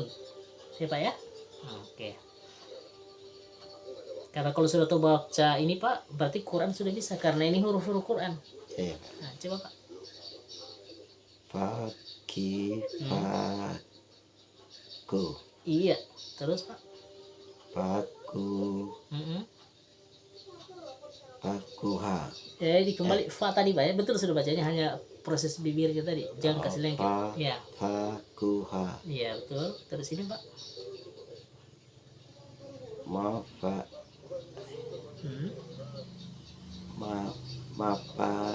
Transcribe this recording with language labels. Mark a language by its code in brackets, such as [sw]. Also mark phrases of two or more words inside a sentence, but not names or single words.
[id] Ya Pak ya. Oke. Karena kalau sudah tahu baca ini Pak, berarti Quran sudah bisa karena ini huruf-huruf Quran. Iya. Nah, coba Pak. Faku. Iya, terus Pak. Faku. Fakuha. Dikembali fa tadi Pak ya. Betul sudah bacanya, hanya proses bibirnya tadi. Jangan kasih lengket. Ya. Fakuha. Iya, betul. Terus ini Pak. Mapa. Mapa.